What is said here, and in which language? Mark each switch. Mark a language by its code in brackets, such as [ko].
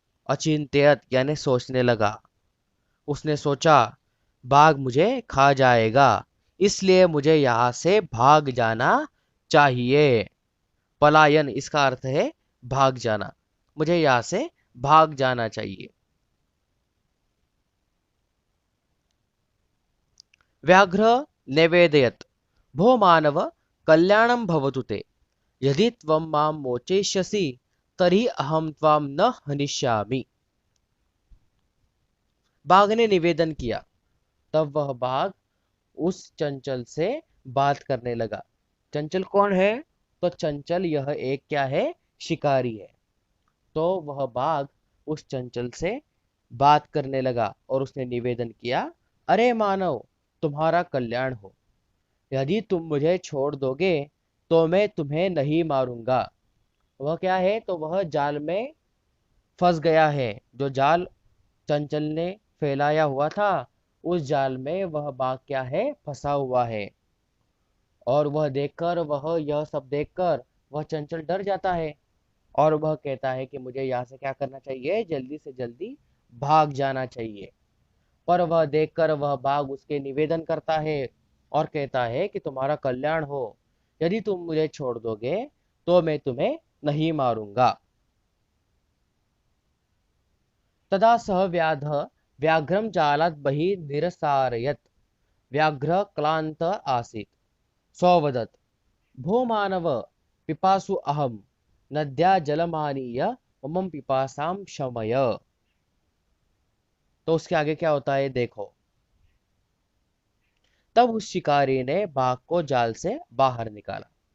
[hi] अचिंत्यत यानी सोचने लगा। उसने सोचा बाघ मुझे खा जाएगा, इसलिए मुझे यहां से भाग जाना चाहिए। पलायन इसका अर्थ है भाग जाना। मुझे यहां से भाग जाना चाहिए। [sa] व्याघ्र निवेदयत् भो मानव कल्याणं भवतु ते यदि त्वं मां मोचयिष्यसि तर्हि अहं त्वां न हनिष्यामि। [hi] बाघ ने निवेदन किया। तब वह बाघ उस चंचल से बात करने लगा। चंचल कौन है? तो चंचल यह एक क्या है? शिकारी है। तो वह बाघ उस चंचल से बात करने लगा और उसने निवेदन किया, अरे मानव, तुम्हारा कल्याण हो। यदि तुम मुझे छोड़ दोगे तो मैं तुम्हें नहीं मारूंगा। वह क्या है? तो वह जाल में फंस गया है। जो जाल चंचल ने फैलाया हुआ था, उस जाल में वह बाघ क्या है? फंसा हुआ है। और वह यह सब देखकर वह चंचल डर जाता है और वह कहता है कि मुझे यहाँ से क्या करना चाहिए? जल्दी से जल्दी भाग जाना चाहिए। पर वह देखकर वह बाघ उसके निवेदन करता है और कहता है कि तुम्हारा कल्याण हो। यदि तुम मुझे छोड़ दोगे तो मैं तुम्हें नहीं मारूंगा। [sa] तदा सह व्याघ्रम जालात् बहिः निरसारयत्। व्याघ्र क्लांत आसीत्। सौवदत्, भो मानव, पिपासु अहम, नद्या जलमानीय मम पिपासां शमय। [hi] तो उसके आगे क्या होता है देखो। तब उस शिकारी ने बाघ को जाल से बाहर निकाला।